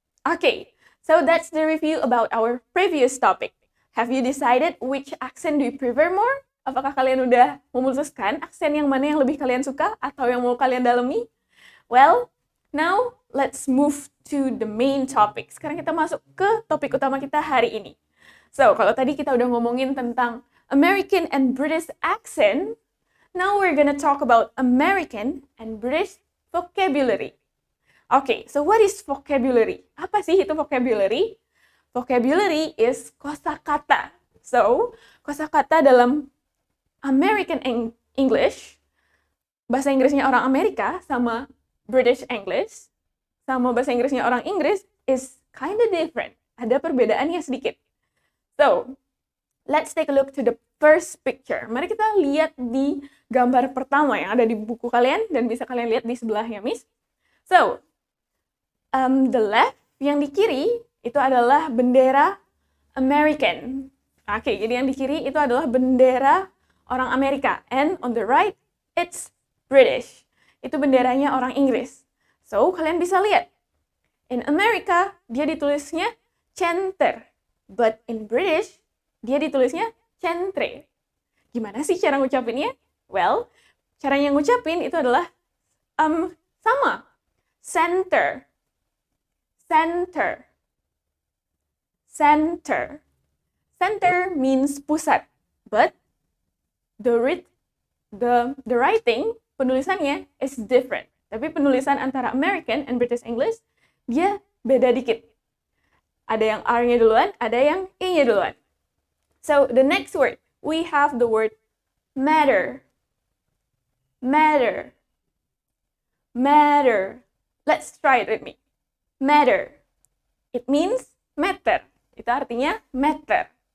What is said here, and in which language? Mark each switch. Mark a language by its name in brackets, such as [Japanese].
[English] Okay, so that's the review about our previous topic. Have you decided which accent do you prefer more? [Indonesian] Apakah kalian udah memutuskan aksen yang mana yang lebih kalian suka atau yang mau kalian dalami? [English] Well, now let's move to the main topic. [Indonesian] Sekarang kita masuk ke topik utama kita hari ini. So, kalau tadi kita udah ngomongin tentang American and British accent, [English] now we're gonna talk about American and British vocabulary. Okay, so what is vocabulary? [Indonesian] Apa sih itu vocabulary? Vocabulary is kosakata. So, kosakata dalam American English, bahasa Inggrisnya orang Amerika sama British English, sama bahasa Inggrisnya orang Inggris [English] is kind of different. [Indonesian] Ada perbedaannya sedikit. [English] So, let's take a look to the first picture. [Indonesian] Mari kita lihat di gambar pertama yang ada di buku kalian dan bisa kalian lihat di sebelahnya, Miss. [English] So, the left, [Indonesian] yang di kiri, itu adalah bendera American. Oke, jadi yang di kiri itu adalah bendera orang Amerika. [English] And on the right, it's British. [Indonesian] Itu benderanya orang Inggris. So, kalian bisa lihat. In America, dia ditulisnya center. [English] But in British, [Indonesian] dia ditulisnya centre. Gimana sih cara ngucapinnya? Well, caranya ngucapin itu adalah sama. [English] Center. Center. Center. Center means pusat. But the writing, [Indonesian] penulisannya [English] is different. [Indonesian] Tapi penulisan antara American and British English, dia beda dikit. Ada yang R-nya duluan, ada yang E-nya duluan. [English] So, the next word, we have the word matter. Matter. Matter. Let's try it with me. Matter. It means matter. [Indonesian] Itu artinya matter.